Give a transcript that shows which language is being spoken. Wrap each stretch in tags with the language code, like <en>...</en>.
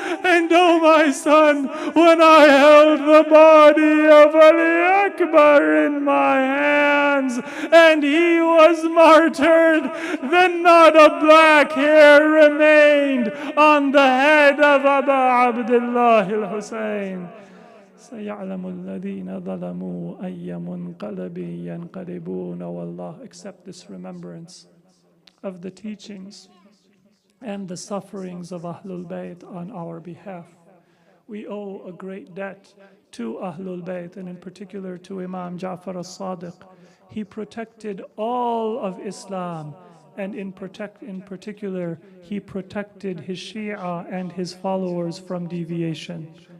<en>And oh, my son, when I held the body of Ali Akbar in my hands and he was martyred, then not a black hair remained on the head of Abu Abdullah al-Hussein.</en> <ar>سيعلم الذين ظلموا أي منقلب ينقلبون.</ar> <en>O Allah, accept this remembrance of the teachings and the sufferings of Ahlul Bayt on our behalf. We owe a great debt to Ahlul Bayt, and in particular to Imam Jafar as-Sadiq. He protected all of Islam, and in particular, he protected his Shia and his followers from deviation.</en>